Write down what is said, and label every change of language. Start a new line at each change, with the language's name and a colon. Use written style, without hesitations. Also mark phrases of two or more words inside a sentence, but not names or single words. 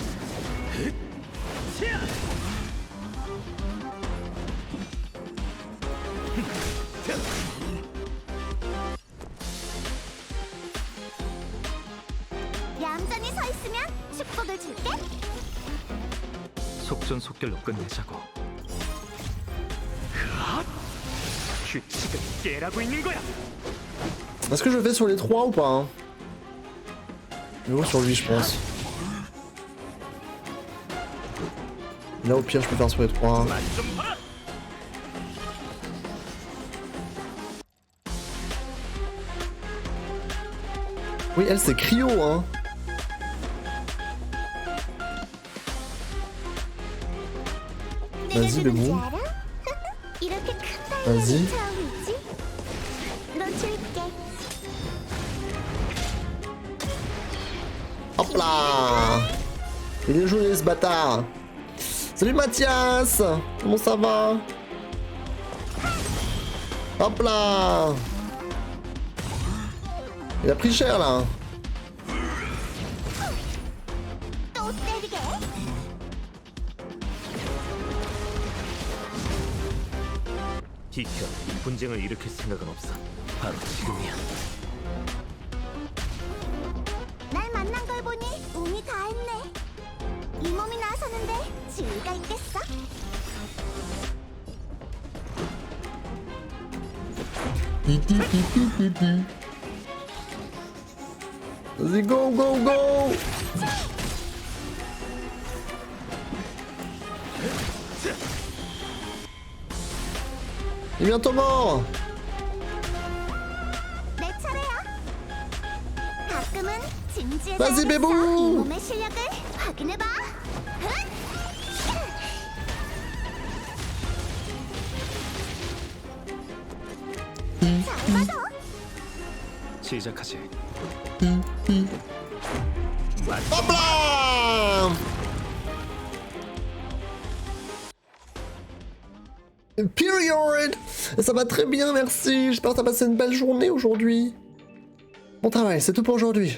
Korean: 얌전히 서 있으면 축복을 줄게. 속전속결로 끝내자고. 흐앗! 규칙을 깨라고 있는 거야.
French: Est-ce que je vais sur les 3 ou pas hein? Je vais sur lui je pense. Là au pire je peux faire sur les 3.
Korean: 맛좀 봐라.
French: Oui elle c'est Cryo hein. Vas-y,
Korean: 내가
French: Bébou.
Korean: 누군지 알아? 이렇게 큰
French: Vas-y.
Korean: 다이아를 처음이지? 놓칠게.
French: Hop là. Il est joli ce bâtard. Salut Mathias. Comment ça va? Hop là. Il a pris cher là.
Korean: 또 때리게. 비켜. 분쟁을 일으킬 생각은 없어. 바로 지금이야. 날 만난 걸 보니 운이 다했네. 이 몸이 나서는데 지위가 있겠어?
French: Vas-y
English: go go go.
French: Il est bientôt mort.
Korean: 내 차례야. 가끔은 진지해.
French: Vas-y, Bébou.
Korean: 이 몸의 실력을 확인해봐. 잘 받아. 시작하지.
French: Hop là. Period. Ça va très bien, merci. J'espère que t'as passé une belle journée aujourd'hui. Bon travail, c'est tout pour aujourd'hui.